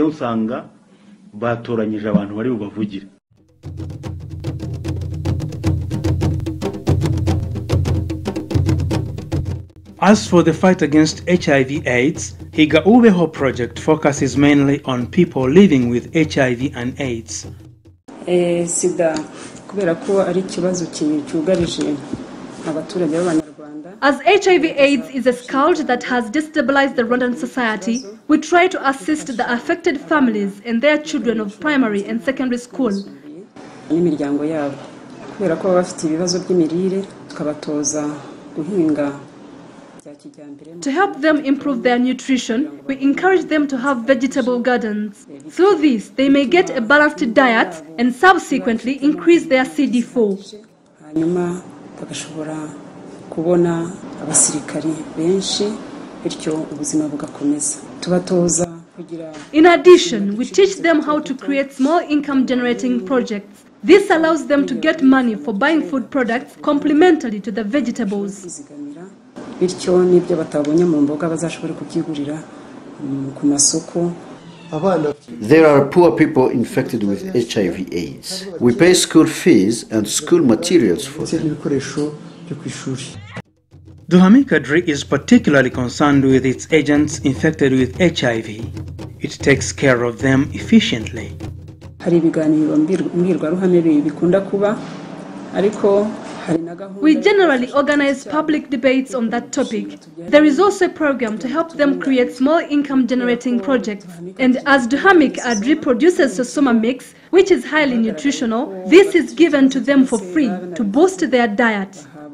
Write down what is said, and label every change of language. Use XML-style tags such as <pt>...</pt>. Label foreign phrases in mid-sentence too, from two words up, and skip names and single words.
<en>As for the fight against HIV/AIDS, Higa Ubeho project focuses mainly on people living with HIV and AIDS.</en> <rw>Sida kubera ko ari ikibazo cyugarije abaturage b'Abanyarwanda.</rw> <en>As HIV/AIDS is a scourge that has destabilized the Rwandan society, we try to assist the affected families and their children of primary and secondary school.</en> <rw>N'imiryango yabo kubera ko bafite ibibazo by'imirire tukabatoza guhinga.</rw> <en>To help them improve their nutrition, we encourage them to have vegetable gardens. Through this, they may get a balanced diet and subsequently increase their CD4.</en> <rw>Hanyuma bagashobora kubona abasirikari benshi bityo ubuzima bugakomeza. Tubatoza kugira.</rw> <en>In addition, we teach them how to create small income generating projects. This allows them to get money for buying food products complementary to the vegetables.</en> <rw>Bityo nibyo batabonye mu mboga bazashobora kubyigurira ku masoko.</rw> <en>There are poor people infected with HIV/AIDS. We pay school fees and school materials for them. DUHAMIC ADRI is particularly concerned with its agents infected with HIV. It takes care of them efficiently.</en> <rw>Hari ibiganiro mbwirwaruhame bikunda kuba ariko</rw> <en>we generally organize public debates on that topic. There is also a program to help them create small income generating projects. And as DUHAMIC ADRI produces Sosoma Mix, which is highly nutritional, this is given to them for free to boost their diet.</en>